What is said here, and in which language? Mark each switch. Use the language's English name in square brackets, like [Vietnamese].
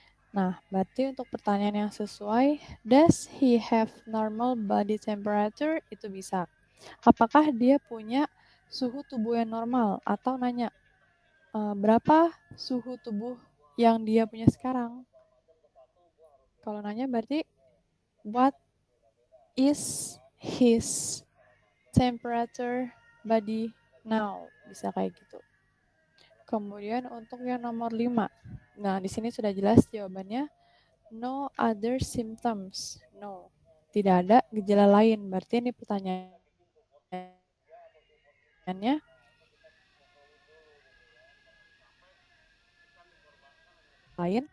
[Indonesian] Nah, berarti untuk pertanyaan yang sesuai, [English] does he have normal body temperature? [Indonesian] Itu bisa. Apakah dia punya suhu tubuh yang normal? Atau nanya, berapa suhu tubuh yang dia punya sekarang? Kalau nanya berarti, [English] what is his temperature body now? [Indonesian] Bisa kayak gitu. Kemudian untuk yang nomor 5. Nah, di sini sudah jelas jawabannya. [English] No other symptoms. No. [Indonesian] Tidak ada gejala lain. Berarti ini pertanyaannya lain.